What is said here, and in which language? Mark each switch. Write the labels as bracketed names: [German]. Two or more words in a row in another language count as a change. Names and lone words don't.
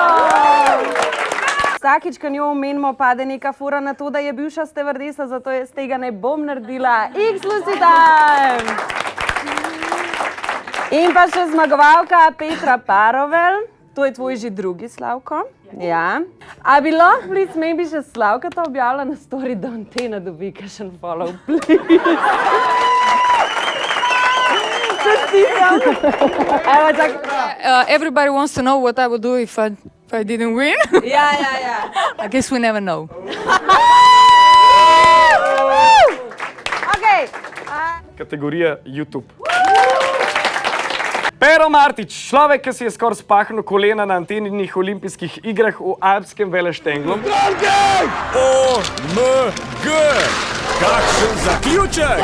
[Slovenian] Vsakič, ko njo omenimo, pade neka fura na to, da je bivša stevardesa, zato jaz tega ne bom naredila. [English] X-Lucy time! [Slovenian] In pa še zmagovalka Petra Parovel. To je tvoj že drugi, Slavko. Ja. A bi lahko, please, maybe še Slavka to objavila na story, da on te nadobi kakšen follow, please. Evo, čak. [English] Everybody wants to know what I would do if I didn't win. [Slovenian] Ja. [English] I guess we never know. Okay. [Slovenian] Kategorija YouTube. Pero Martič, človek, ki si je skoraj spahnil kolena na anteninih olimpijskih igrah v alpskem Veleštenglu. OMG! Kakšen zaključek!